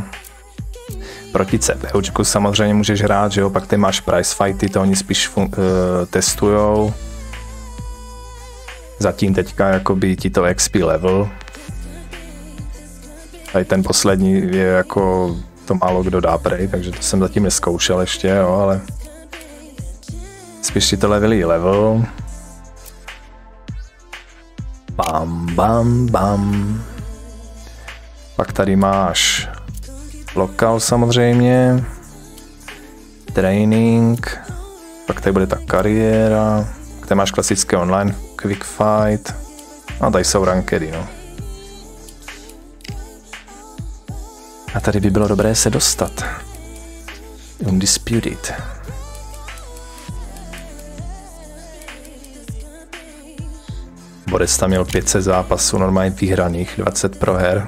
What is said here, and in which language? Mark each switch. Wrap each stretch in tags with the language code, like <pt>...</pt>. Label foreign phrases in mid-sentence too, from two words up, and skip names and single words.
<cs>Proti CPUčku samozřejmě můžeš hrát, že jo, pak ty máš</cs> <en>prize fighty,</en> <cs>to oni spíš testujou. Zatím teďka jakoby ti to XP level. Tady ten poslední je jako, to málo kdo dá prej, takže to jsem zatím neskoušel ještě, jo, ale spíš ti to level. Bam, bam, bam. Pak tady máš lokal samozřejmě, training, pak tady bude ta kariéra, tady máš klasické</cs> <en>online quick fight</en> <cs>a tady jsou rankedy, no. A tady by bylo dobré se dostat. Undisputed. Borec tam měl 500 zápasů normálně vyhraných, 20 proher.</cs>